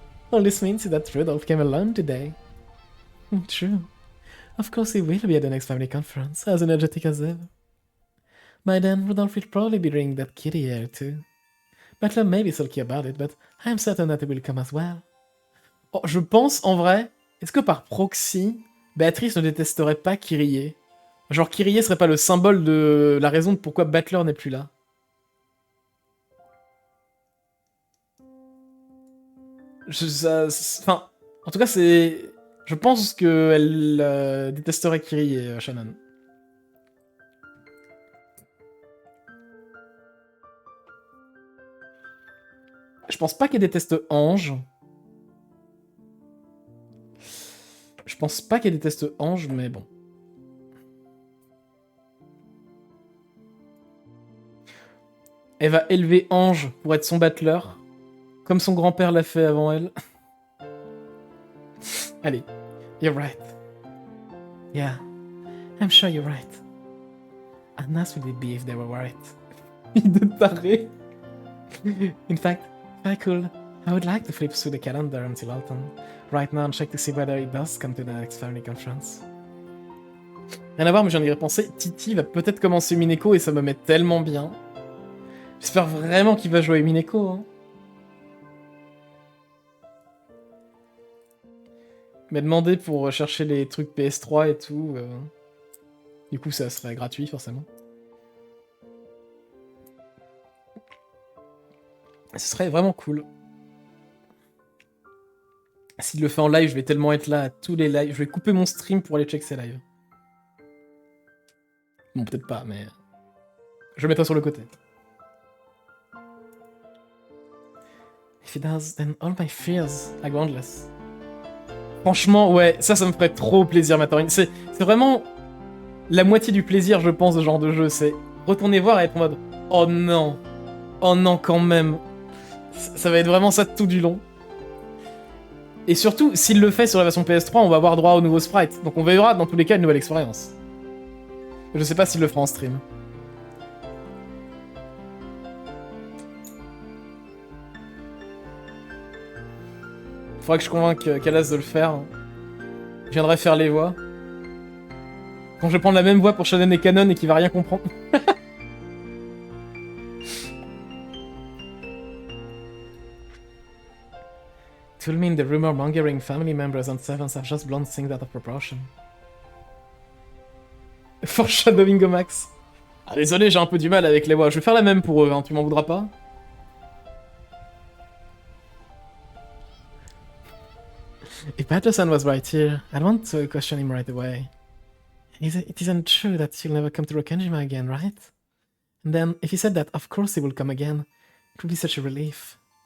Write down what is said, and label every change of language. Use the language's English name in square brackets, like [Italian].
[English] All this means is that Rudolph came alone today. True. Of course he will be at the next family conference, as energetic as ever. By then, Rudolph will probably be bringing that kitty here too. Battler may be sulky about it, but I am certain that it will come as well. [French] Oh, je pense, en vrai, est-ce que par proxy, Béatrice ne détesterait pas Kyrie? Genre Kyrie serait pas le symbole de la raison de pourquoi Battler n'est plus là? Enfin, en tout cas, c'est... Je pense qu'elle détesterait Kiri et Shannon. Je pense pas qu'elle déteste Ange. Je pense pas qu'elle déteste Ange, mais bon. Elle va élever Ange pour être son battleur, comme son grand-père l'a fait avant elle. [English] Allez, you're right. Yeah, I'm sure you're right. How nice would it be if they were right? [French] De taré. [English] In fact, if I could, I would like to flip through the calendar until autumn. Right now and check to see whether it does come to the next family conference. [French] Rien à voir, mais j'en ai repensé. Titi va peut-être commencer Umineko et ça me met tellement bien. J'espère vraiment qu'il va jouer Umineko. Hein. Il m'a demandé pour chercher les trucs PS3 et tout. Du coup, ça serait gratuit, forcément. Ce serait vraiment cool. S'il le fait en live, je vais tellement être là à tous les lives. Je vais couper mon stream pour aller check ses lives. Bon, peut-être pas, mais... Je le mettrai sur le côté. [English] If he does, then all my fears are groundless. [French] Franchement, ouais, ça me ferait trop plaisir, Matarine. C'est vraiment la moitié du plaisir, je pense, de ce genre de jeu. C'est retourner voir et être en mode « Oh non quand même !» Ça va être vraiment ça tout du long. Et surtout, s'il le fait sur la version PS3, on va avoir droit au nouveau sprite. Donc on verra dans tous les cas une nouvelle expérience. Je sais pas s'il le fera en stream. Faudra que je convainque Kalas de le faire. Je viendrai faire les voix. Quand je vais prendre la même voix pour Shannon et Canon et qu'il va rien comprendre. [English] It will mean the rumor-mongering family members on Sevens have just blown things out of proportion. [French] Foreshadowing au max. Ah, désolé, j'ai un peu du mal avec les voix. Je vais faire la même pour eux, hein, tu m'en voudras pas? [English] If Patterson was right here, I'd want to question him right away. It isn't true that he'll never come to Rokenjima again, right? And then, if he said that, of course he will come again. It would be such a relief.